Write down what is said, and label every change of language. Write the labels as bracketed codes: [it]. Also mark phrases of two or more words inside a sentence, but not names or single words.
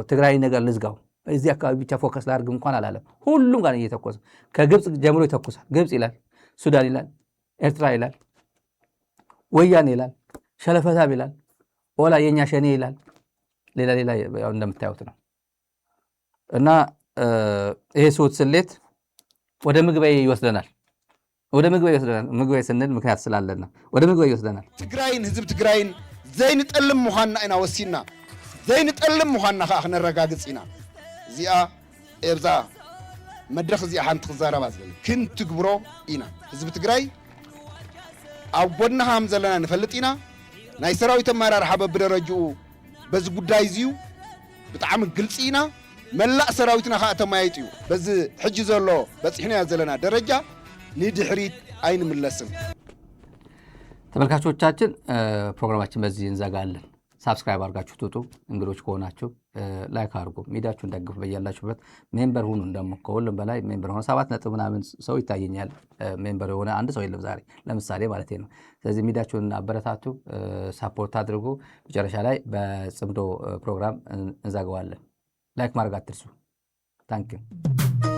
[am] ትግራይ ነገር ልዝጋው፣ እዚህ አካባቢ ብቻ ፎከስ ላድርግ እንኳን አላለም። ሁሉም ጋር እየተኮሰ ከግብፅ ጀምሮ ይተኩሳል። ግብፅ ይላል፣ ሱዳን ይላል፣ ኤርትራ ይላል፣ ወያኔ ይላል፣ ሸለፈታብ ይላል፣ ኦላ የኛ ሸኔ ይላል፣ ሌላ ያው እንደምታዩት ነው። እና ይሄ ስውት ስሌት ወደ ምግበይ ይወስደናል። ወደ ምግብ ይወስደናል። ምግብ ስንል ምክንያት ስላለን ነው። ወደ ምግብ ይወስደናል። [ti] ትግራይን ህዝብ ትግራይን ዘይንጠልም ምዃንና ኢና ወሲና ዘይንጠልም ምዃንና ከዓ ክነረጋግፅ ኢና እዚኣ ኤብዛ መድረኽ እዚኣ ሓንቲ ክዛረባ ዝብል ክንትግብሮ ኢና ህዝቢ ትግራይ ኣብ ጎድና ከም ዘለና ንፈልጥ ኢና ናይ ሰራዊት ኣመራርሓ በብደረጅኡ በዚ ጉዳይ እዚዩ ብጣዕሚ ግልፂ ኢና መላእ ሰራዊትና ከዓ ተማያይጡ እዩ በዚ ሕጂ ዘሎ በፂሕናዮ ዘለና ደረጃ ንድሕሪት አይንምለስም። [am] ተመልካቾቻችን ፕሮግራማችን በዚህ እንዘጋለን። ሳብስክራይብ አድርጋችሁ ትውጡ። እንግዶች ከሆናችሁ ላይክ አድርጉ። ሚዲያችሁን ደግፉ። በያላችሁበት ሜምበር ሁኑ። ደግሞ ከሁሉም በላይ ሜምበር ሆነ 7 ነጥብ ምናምን ሰው ይታየኛል። ሜምበር የሆነ አንድ ሰው የለም ዛሬ ለምሳሌ ማለት ነው። ስለዚህ ሚዲያችሁን አበረታቱ፣ ሳፖርት አድርጉ። መጨረሻ ላይ በጽምዶ ፕሮግራም እንዘጋዋለን። ላይክ ማድረግ አትርሱ። ታንኪዩ